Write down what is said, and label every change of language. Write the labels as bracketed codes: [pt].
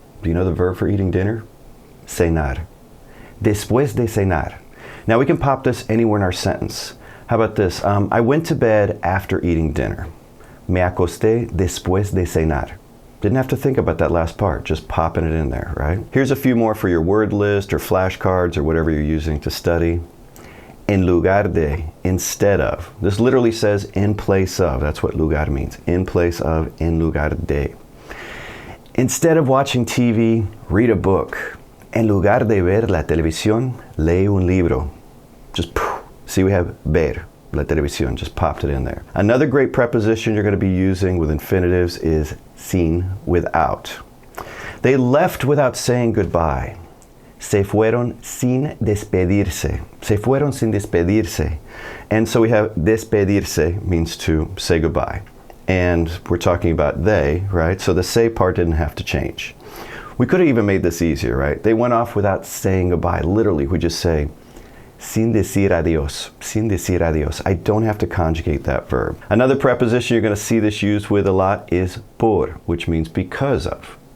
[en] Do you know the verb for eating dinner? Cenar. [es] Después de cenar. [en] Now we can pop this anywhere in our sentence. How about this? I went to bed after eating dinner. [es] Me acosté después de cenar. [en] Didn't have to think about that last part, just popping it in there, right? Here's a few more for your word list or flashcards or whatever you're using to study. [es] En lugar de, [en] instead of. This literally says in place of. That's what lugar means. In place of, [es] en lugar de. [en] Instead of watching TV, read a book. [es] En lugar de ver la televisión, lee un libro. [en] Just see, we have ver, la televisión, just popped it in there. Another great preposition you're going to be using with infinitives is sin, without. They left without saying goodbye. [es] Se fueron sin despedirse. Se fueron sin despedirse. [en] And so we have despedirse means to say goodbye. And we're talking about they, right? So the say part didn't have to change. We could have even made this easier, right? They went off without saying goodbye. Literally, we just say, [es] sin decir adios, sin decir adios. [en] I don't have to conjugate that verb. Another preposition you're going to see this used with a lot is por, which means because of.